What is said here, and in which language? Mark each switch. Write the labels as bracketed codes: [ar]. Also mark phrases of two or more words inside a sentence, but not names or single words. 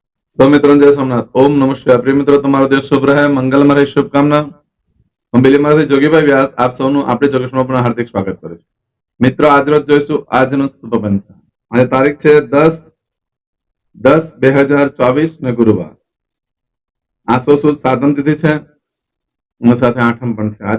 [gu] સૌ મિત્રો જય સોમનાથ। ઓમ નમઃ શિવાય। પ્રિય મિત્રો, તમારો દિવસ શુભ રહે, મંગલમય રહે, શુભકામના। હું બિલીમાંથી જોગીભાઈ વ્યાસ આપ સૌનું આપણી ચોકસમાં પણ હાર્દિક સ્વાગત કરું છું। મિત્રો, આજ રોજ જોઈશું આજનો શુભ પંચાંગ। આજે તારીખ છે 10/10/2024 ને ગુરુવાર। આસો સુદ સાધન તિથિ છે અને સાથે આઠમ પણ છે।